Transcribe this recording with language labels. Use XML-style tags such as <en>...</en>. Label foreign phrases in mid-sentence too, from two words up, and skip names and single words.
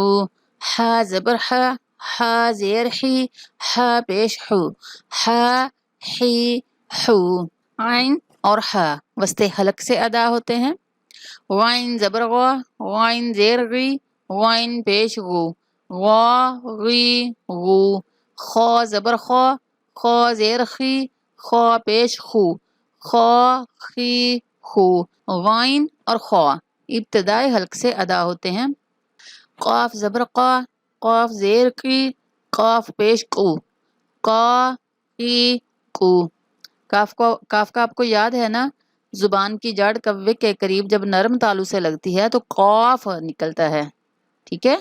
<ur>ہا زبر ہا، ہا زیر حی، ہا پیش حو، ہا حی حو۔ عین اور ہا وسط حلق سے ادا ہوتے ہیں۔ غین زبر غا، غین زیر غی، غین پیش غو، غا غی غو۔ خا زبر خا، خا زیر خی، خا پیش خو، خا خی خو۔ غین اور خا ابتدائی حلق سے ادا ہوتے ہیں۔ قاف زبر قا، قاف زیر قی، قاف پیش قو، قا قی قو۔ کاف کا آپ کو یاد ہے نا، زبان کی جڑ کوے کے قریب جب نرم تالو سے لگتی ہے تو قاف نکلتا ہے، ٹھیک ہے؟</ur>